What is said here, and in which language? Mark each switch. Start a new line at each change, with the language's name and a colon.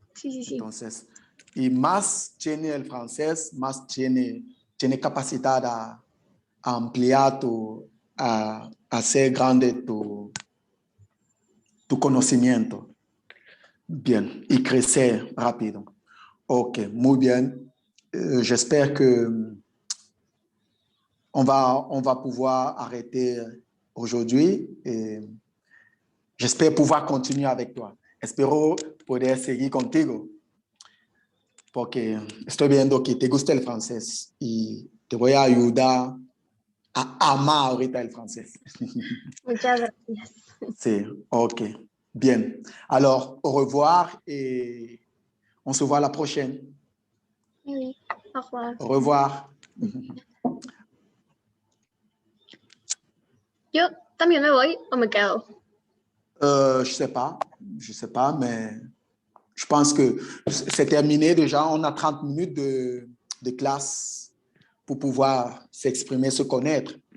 Spanish: Entonces, y más tiene el francés, más tiene capacidad a ampliar a hacer grande tu conocimiento. Bien, y crecer rápido. Ok, muy bien.
French: J'espère que on va pouvoir arrêter aujourd'hui. J'espère pouvoir continuer avec toi.
Spanish: Espero poder seguir contigo, porque estoy viendo que te gusta el francés y te voy a ayudar a amar ahorita el francés. Muchas gracias. Sí, ok. Bien.
French: Alors, au revoir et on se voit la prochaine. Oui, au revoir. Au revoir.
Spanish: ¿Yo también me voy o me quedo?
French: Je sais pas, mais je pense que c'est terminé déjà. On a 30 minutes de classe pour pouvoir s'exprimer, se connaître.